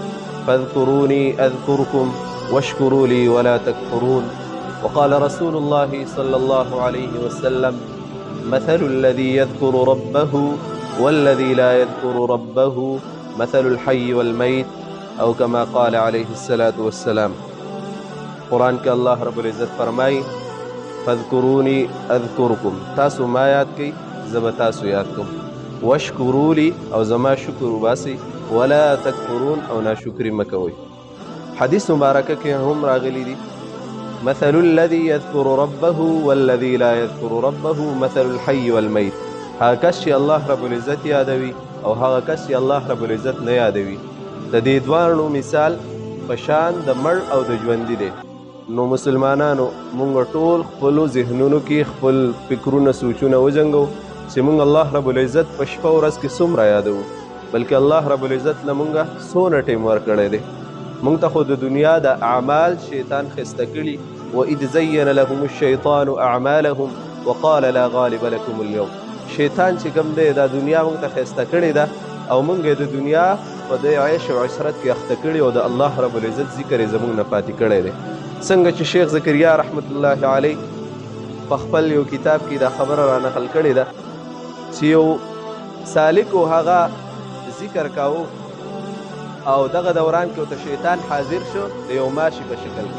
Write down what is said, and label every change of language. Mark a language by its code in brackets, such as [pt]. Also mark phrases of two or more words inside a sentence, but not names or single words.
[ar] فاذكروني أذكركم واشكروا لي ولا تكفرون. وقال رسول الله صلى الله عليه وسلم: مثل الذي يذكر ربه والذي لا يذكر ربه مثل الحي والميت، او كما قال عليه الصلاة والسلام. [ps] قرآن کې [ar] الله رب العزت [ps] فرمای: [ar] فذکرونی اذکرکم، [ps] تاسو ما یاد کئ زه به تاسو یاد کوم، [ar] واشکروا لی، [ps] او زما شکر وباسئ، [ar] ولا تکفرون، [ps] او ناشکري مه کوئ. حدیث مبارکه کې هم راغلی دي: [ar] مثل الذي يذكر ربه والذي لا يذكر ربه مثل الحي والميت. [ps] هغه کس چې [ar] الله رب العزت [ps] یادوي او هغه کس چې [ar] الله رب العزت [ps] نه یادوي، د دې دواړو مثال په شان د مړ او د ژوندي دی. نو مسلمانانو، مونږ ټول خپلو ذهنونو کې خپل فکرونه سوچونه وجنګو چې مونږ [ar] الله رب العزت [ps] په شپه ورځ کې څومره یادوو، بلکې [ar] الله رب العزت [ps] له مونږه څونه ټیم ورکړی دی. مونږ ته خو د دنیا د اعمال شیطان خسته کړي. [ar] وَإِذْ زَيَّنَ لَهُمُ الشَّيْطَانُ أَعْمَالَهُمْ وَقَالَ لَا غَالِبَ لَكُمُ الْيَوْمَ. [ps] شیطان چې کوم دی دا دنیا مونږ ته خسته کړې ده، او مونږ یې د دنیا په دې عیش او عشرت کې اخته کړي، او د [ar] الله رب العزت [ps] ذکر یې زمونږ نه پاتې کړی دی. څنګه چې شیخ زکریا [ar] رحمت الله علیه [ps] په خپل یو کتاب کې دا خبره را نقل کړې ده چې یو سالک و هغه ذکر کاوه، او دغه دوران کې ورته شیطان حاضر شو د یو ماشي په شکل کې.